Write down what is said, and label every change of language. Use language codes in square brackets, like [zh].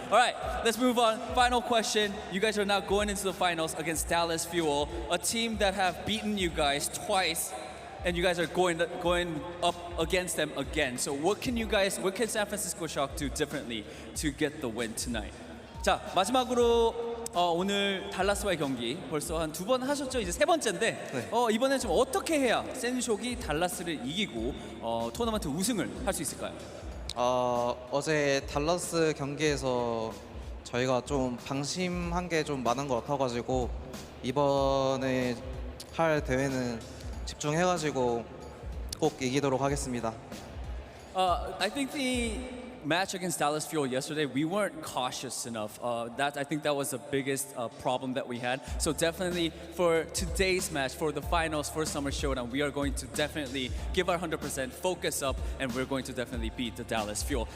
[en] All right, let's move on. Final question. You guys are now going into the finals against Dallas Fuel, a team that have beaten you guys twice, and you guys are going up against them again. So what can San Francisco Shock do differently to get the win tonight? [ko] 자, 마지막으로 오늘 달라스와의 경기 벌써 한 2번 하셨죠? 이제 3번째인데 네. 이번엔 좀 어떻게 해야 센쇼기 달라스를 이기고 토너먼트 우승을 할 수 있을까요? 어제 달라스 경기에서 저희가 좀 방심한 게 좀 많은 것 같아가지고 이번에 할 대회는 집중해가지고 꼭 이기도록 하겠습니다. [en] I think the match against Dallas Fuel yesterday, we weren't cautious enough. I think that was the biggest problem that we had. So definitely for today's match, for the finals, for Summer Showdown, we are going to definitely give our 100%, focus up, and we're going to definitely beat the Dallas Fuel.